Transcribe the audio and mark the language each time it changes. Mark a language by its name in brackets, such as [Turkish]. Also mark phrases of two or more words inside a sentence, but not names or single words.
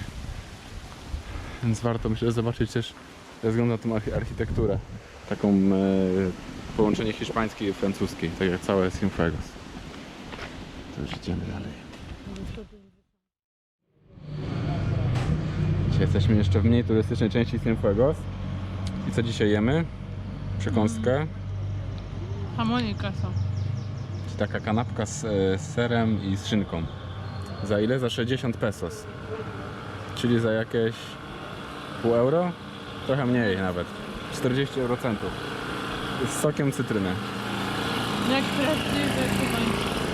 [Polish] Więc warto, myślę, zobaczyć też ze względu na tą architekturę, taką połączenie hiszpańskiej i francuskiej, tak jak całe Cienfuegos. To już idziemy dalej. Dzisiaj jesteśmy jeszcze w mniej turystycznej części Cienfuegos. I co dzisiaj jemy? Przekąskę. [Spanish] Jamón y queso. [Polish] Czyli taka kanapka z serem i z szynką. Za ile? Za 60 pesos. Czyli za jakieś pół euro? Trochę mniej nawet. 40 eurocentów. Z sokiem cytryny. Jak prawdziwy kubańczyk.